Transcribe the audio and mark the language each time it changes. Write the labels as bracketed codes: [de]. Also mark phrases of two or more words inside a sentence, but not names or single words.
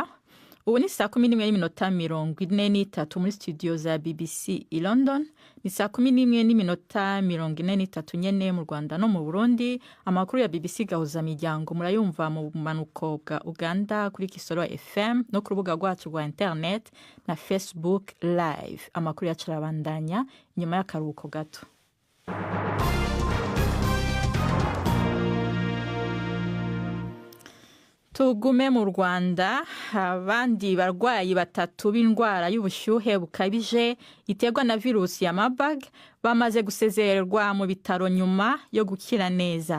[rn] Ubu ni 11:43 muri studio za BBC i London, ni 11:43 nyene mu Rwanda no mu Burundi. Amakuru ya BBC gahuza miryango murayumva mu bumanuko bwa Uganda kuri Kisoro FM no ku rubuga rwacu rwa internet na Facebook live. Amakuru yacarabandanya nyuma y'akaruhuko gato. [rw] Tugume mu Rwanda, abandi barwayi 3 b'indwara y'ubushyuhe bukabije iterwa na virusi ya Marburg bamaze gusezererwa mu bitaro nyuma yo gukira neza.